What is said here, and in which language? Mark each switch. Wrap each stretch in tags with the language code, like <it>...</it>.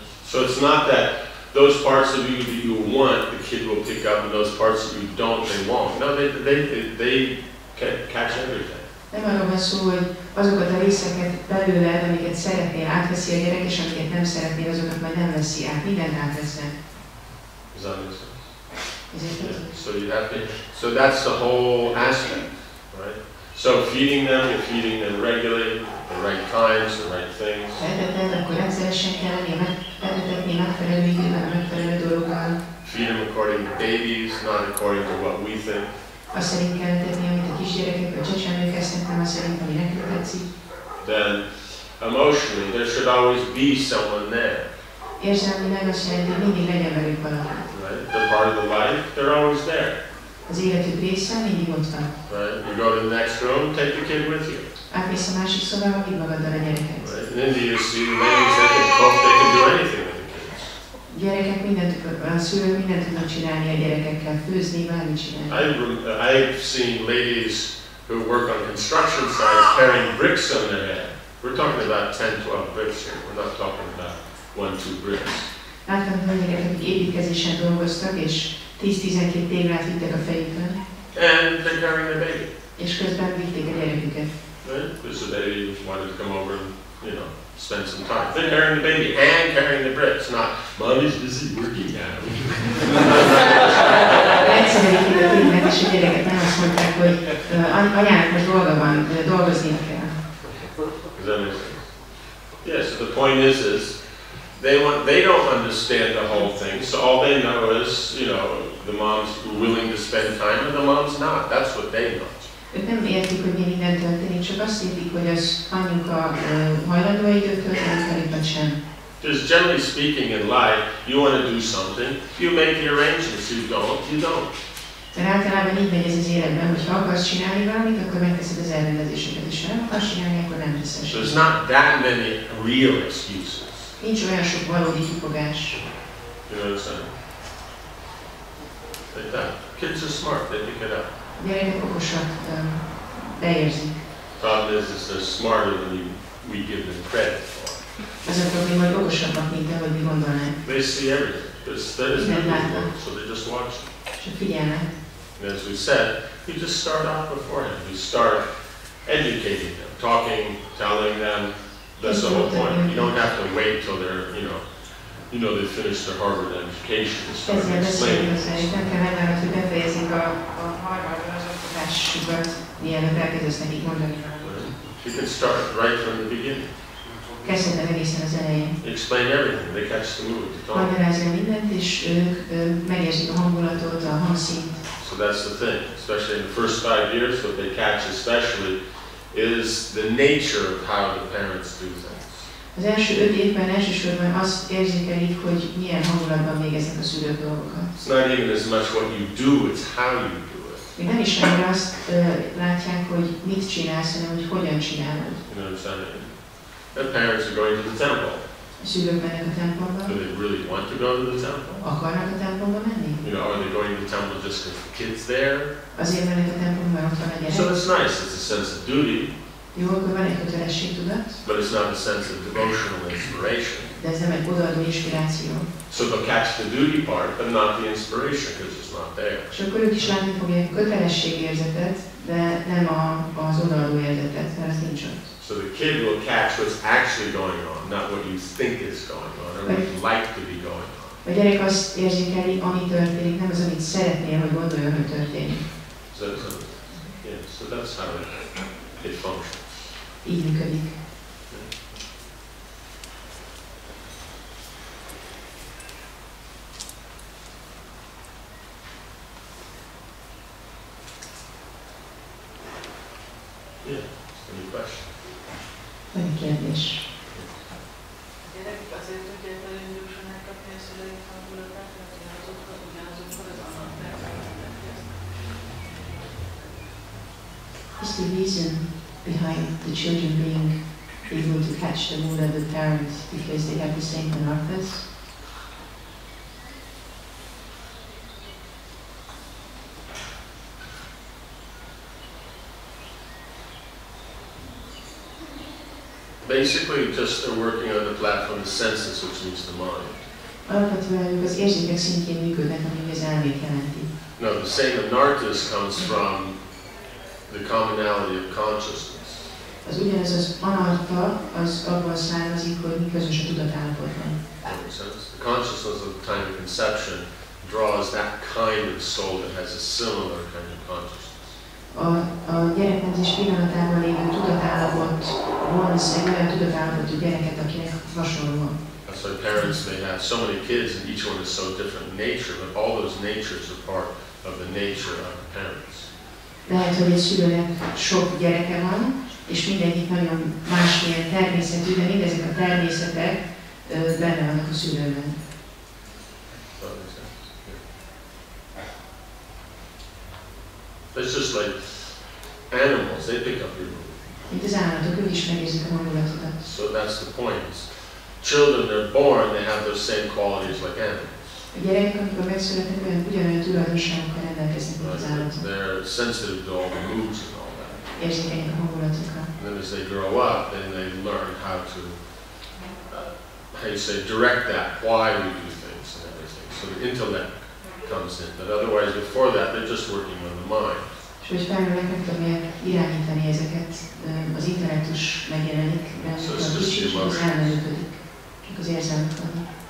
<en>So it's not that those parts of you that you want, the kid will pick up, and those parts that you don't, they won't. No, they can catch everything.</en> <hu>Nem arról van szó, hogy azokat a részeket belőled, amiket szeretnél, átveszi a gyerek, és amiket nem szeretnél, azokat majd nem veszi át. Mindent átvesznek.</hu> <en>Does that make sense? Yeah. So you have to. So that's the whole aspect, right? So feeding them, you're feeding them regularly, the right times, the right things.</en> <hu>Eteted, akkor rendszeresen kell lenni, etetni megfelelő időben, a megfelelő dolgokkal.</hu> <en>Feed them according to babies, not according to what we think.</en> <hu>Azt szerint kell tenni, amit a kisgyerekek vagy csecsemők esznek, nem azt szerint, ami nekünk tetszik.</hu> <en>Then, emotionally, there should always be someone there.</en> <hu>Érzelmileg azt jelenti, hogy mindig legyen velük valaki.</hu> <en>Right? They're part of the life, they're always there.</en> <hu>Az életük része mindig ott van.</hu> <en>Right? You go to the next room, take the kid with you.</en> <hu>Átmész a másik szobába, vidd magaddal a gyereket.</hu> <en>Right? In India, you see the ladies, they can cook, they can do anything with the kids.</en> <hu>gyerekek mindent, a szülők mindent tudnak csinálni a gyerekekkel, főzni, bármit csinálni.</hu> <en>I've seen ladies who work on construction sites carrying bricks on their head. We're talking about 10-12 bricks here. We're not talking about 1-2 bricks.</en> <hu>Láttam hölgyeket, akik építkezésen dolgoztak, és 10-12 téglát vittek a fejükön.</hu> <en>And they're carrying the baby.</en> <hu>És közben vitték a gyereküket.</hu> <en>Right? Because the baby wanted to come over and, you know, spend some time. They're carrying the baby and carrying the bricks, not mommy's busy working now.</en> <hu>Egyszerűen a filmet és a gyereket nem azt mondták, hogy anyának most dolga van, dolgoznia kell.</hu> <en>Does that make sense? Yeah, so the point is they don't understand the whole thing, so all they know is, you know, the mom's willing to spend time and the mom's not. That's what they know.</en> <hu>Ők nem értik, hogy mi minden történik, csak azt értik, hogy az anyuka hajlandó időt tölteni, vagy sem.</hu> <en>Just generally speaking in life, you want to do something, you make the arrangements, you don't, you don't.</en> <hu>Mert általában így megy ez az életben, hogy ha akarsz csinálni valamit, akkor megteszed az elrendezéseket, és ha nem akarsz csinálni, akkor nem teszed.</hu> <en>There's not that many real excuses.</en> <hu>Nincs olyan sok valódi kifogás.</hu> <en>You know what I'm saying? Like that. Kids are smart, they pick it up.</en> <hu>Gyerekek okosak, beérzik.</hu> <en>Problem is they're smarter than we give them credit for.</en> <hu>Az a probléma, hogy okosabbak, mint ahogy mi gondolnánk.</hu> <en>They see everything. There's nothing, so they just watch it.</en> <hu>Csak figyelnek.</hu> <en>And as we said, you just start off beforehand. You start educating them, talking, telling them. That's the whole point. You don't have to wait till they're, they finish their Harvard education and start explaining.</en> <hu>Nem kell megvárnod, hogy befejezik a Harvardban az oktatásukat, mielőtt elkezdesz nekik mondani.</hu> <en>You can start right from the beginning.</en> <hu>Kezdheted egészen az elején.</hu> <en>Explain everything. They catch the mood.</en> <hu>Magyarázni mindent, és ők megérzik a hangulatot, a hangszínt.</hu> <en>So that's the thing, especially in the first 5 years, what they catch especially is the nature of how the parents do things.</en> <hu>Az első 5 évben elsősorban azt érzékelik, hogy milyen hangulatban végeznek a szülők dolgokat.</hu> <en>It's not even as much what you do, it's how you do it.</en> <hu>Még nem is annyira azt látják, hogy mit csinálsz, hanem hogy hogyan csinálod.</hu> <en>You know what I'm saying? The parents are going to the temple.</en> <hu>A szülők mennek a templomba.</hu> <en>Do they really want to go to the temple?</en> <hu>Akarnak a templomba menni?</hu> <en>You know, are they going to the temple just because the kid's there?</en> <hu>Azért mennek a templomba, mert ott van a gyerek.</hu> <en>So it's nice, it's a sense of duty.</en> <hu>Jó, akkor van egy kötelességtudat.</hu> <en>But it's not a sense of devotional inspiration.</en> <hu>De ez nem egy odaadó inspiráció.</hu> <en>So they'll catch the duty part, but not the inspiration, because it's not there.</en> <hu>És akkor ők is látni fogják a kötelességérzetet, de nem az odaadó érzetet, mert az nincs ott.</hu> <en>So the kid will catch what's actually going on, not what you think is going on, or what you'd like to be going on.</en> <hu>A gyerek azt érzékeli, ami történik, nem az, amit szeretnél, hogy gondoljon, hogy történik.</hu> <en>So that's how it functions.</en> <hu>Így működik.</hu> <en>Yeah, any question?</en> <hu>Van egy kérdés. A gyerekek azért tudják nagyon gyorsan elkapni a szülők hangulatát, mert ugyanazokkal az alapterületekhez.</hu> <en>What's the reason behind the children being able to catch the mood of the parents because they have the same anarthas? Basically, just they're working on the platform of the senses, which means the mind.</en> <hu>Alapvetően ők az érzékek szintjén működnek, ami az elmét jelenti.</hu> <en>No, the same anarthas comes from the commonality of consciousness.</en> <hu>Az ugyanez az anarta, az abból származik, hogy mi közös a tudatállapotban.</hu> <en>The consciousness of the time of conception draws that kind of soul that has a similar kind of consciousness.</en> <hu>A gyereknemzés pillanatában lévő tudatállapot vonz egy olyan tudatállapotú gyereket, akinek hasonló.</hu> <en>That's why parents may have so many kids and each one is so different in nature, but all those natures are part of the nature of the parents.</en> <hu>Lehet, hogy egy szülőnek sok gyereke van, és mindegyik nagyon másmilyen természetű, de mindezek a természetek benne vannak a szülőben.</hu> <en>It's just like animals, they pick up your mood.</en> <hu>Mint az állatok, ők is megérzik a hangulatodat.</hu> <en>So that's the point. children, they're born, they have those same qualities like animals.</en> <hu>A gyerekek, amikor megszületnek, ugyanolyan tulajdonságokkal rendelkeznek, mint az állatok.</hu> <en>They're sensitive to all the moods and all that.</en> <hu>Érzékenyek a hangulatokra.</hu> <en>And then as they grow up, then they learn how to, how you say, direct that, why we do things and everything. So the intellect comes in. But otherwise, before that, they're just working on the mind.</en> <hu>És hogy felnőnek, nem tudják irányítani ezeket, az intellektus megjelenik, mert a kicsit az elmenődik, csak az érzelmek vannak.</hu>